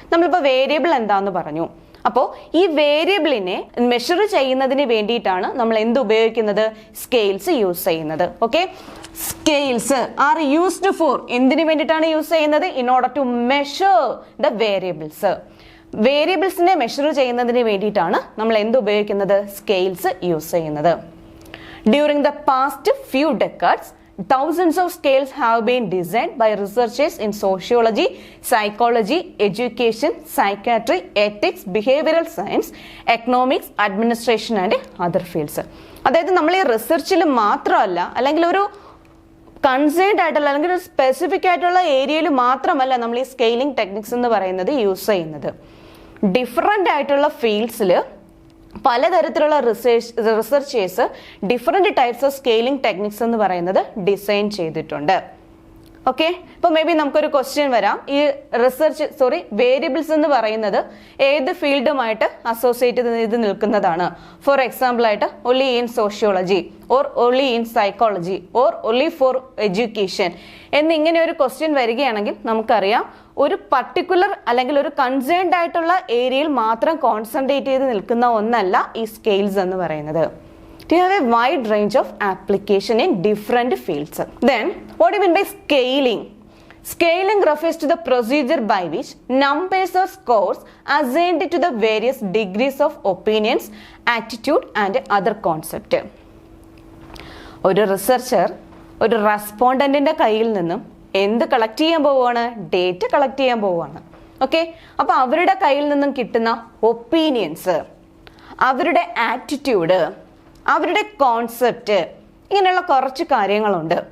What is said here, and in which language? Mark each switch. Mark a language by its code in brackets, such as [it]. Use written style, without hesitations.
[ml] നമ്മളിപ്പോൾ വേരിയബിൾ എന്താന്ന് പറഞ്ഞു. അപ്പോൾ ഈ വേരിയബിളിനെ മെഷർ ചെയ്യുന്നതിന് വേണ്ടിയിട്ടാണ് നമ്മൾ എന്ത് ഉപയോഗിക്കുന്നത്? സ്കെയിൽസ് യൂസ് ചെയ്യുന്നത്. Okay, [en] scales are used for [ml] എന്തിനു വേണ്ടിയിട്ടാണ് യൂസ് ചെയ്യുന്നത്? [en] In order to measure the variables. [ml] വേരിയബിൾസിനെ measure ചെയ്യുന്നതിന് വേണ്ടിയിട്ടാണ് നമ്മൾ എന്ത് ഉപയോഗിക്കുന്നത്? സ്കെയിൽസ് യൂസ് ചെയ്യുന്നത്. [en] During the past few decades thousands of scales have been designed by researchers in sociology, psychology, education, psychiatry, ethics, behavioral science, economics, administration and other fields. [ml] അതായത് നമ്മൾ ഈ റിസർച്ചിൽ മാത്രമല്ല അല്ലെങ്കിൽ ഒരു കൺസേൺഡ് ആയിട്ടുള്ള അല്ലെങ്കിൽ ഒരു സ്പെസിഫിക് ആയിട്ടുള്ള ഏരിയയിൽ മാത്രമല്ല നമ്മൾ ഈ സ്കെയിലിംഗ് ടെക്നിക്സ് എന്ന് പറയുന്നത് യൂസ് ചെയ്യുന്നത്. ഡിഫറെൻ്റ് ആയിട്ടുള്ള ഫീൽഡ്സിൽ പലതരത്തിലുള്ള researchers different types of scaling techniques എന്ന് പറയുന്നത് ഡിസൈൻ ചെയ്തിട്ടുണ്ട്. ഓക്കെ, ഇപ്പൊ മേ ബി നമുക്കൊരു ക്വസ്റ്റ്യൻ വരാം, ഈ വേരിയബിൾസ് എന്ന് പറയുന്നത് ഏത് ഫീൽഡുമായിട്ട് അസോസിയേറ്റ് ചെയ്ത് നിൽക്കുന്നതാണ്? ഫോർ എക്സാമ്പിൾ ആയിട്ട് [en] only in sociology or only in psychology or only for education [ml] എന്നിങ്ങനെ ഒരു ക്വസ്റ്റ്യൻ വരികയാണെങ്കിൽ നമുക്കറിയാം ഒരു പർട്ടിക്കുലർ അല്ലെങ്കിൽ ഒരു കൺസേൺഡ് ആയിട്ടുള്ള ഏരിയയിൽ മാത്രം കോൺസെൻട്രേറ്റ് ചെയ്ത് നിൽക്കുന്ന ഒന്നല്ല ഈ സ്കെയിൽസ് എന്ന് പറയുന്നത്. [en] You have a wide range of application in different fields. Then, what do you mean by scaling? Scaling refers to the procedure by which numbers or scores assigned to the various degrees of opinions, attitude and other concept. [ml] ഒരു researcher ഒരു റെസ്പോണ്ടന്റിന്റെ കയ്യിൽ നിന്നും എന്ത് collect ചെയ്യാൻ പോവുകയാണ്? Data collect ചെയ്യാൻ പോവുകയാണ്. Okay, അപ്പൊ അവരുടെ കയ്യിൽ നിന്നും കിട്ടുന്ന ഒപ്പീനിയൻസ്, അവരുടെ ആറ്റിറ്റ്യൂഡ്, അവരുടെ കോൺസെപ്റ്റ്, ഇങ്ങനെയുള്ള കുറച്ച് കാര്യങ്ങളുണ്ട്.